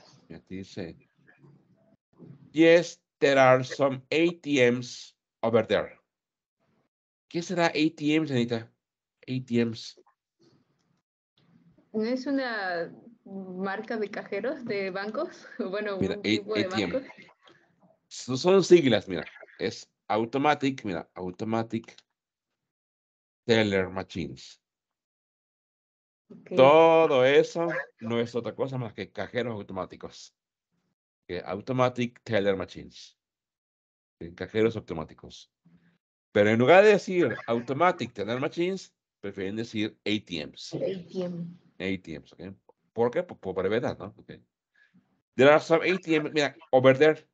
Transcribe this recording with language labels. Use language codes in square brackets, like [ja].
[es] Me dice, [en] yes, there are some ATMs over there. [es] ¿Qué será ATMs, Anita? ATMs. ¿No es una marca de cajeros de bancos? Bueno, Mira, un tipo de [en] ATM. [es] bancos. Son siglas, mira. Es automatic, mira, [en] automatic teller machines. Ok. [es] Todo eso no es otra cosa más que cajeros automáticos. [en] Automatic teller machines. [es] Cajeros automáticos. Pero en lugar de decir [en] automatic teller machines, [es] prefieren decir ATMs. [en] ATM. [es] ATMs, ¿ok? ¿Por qué? Por brevedad, ¿no? Okay. [en] There are some ATMs, [es] mira, [en] over there.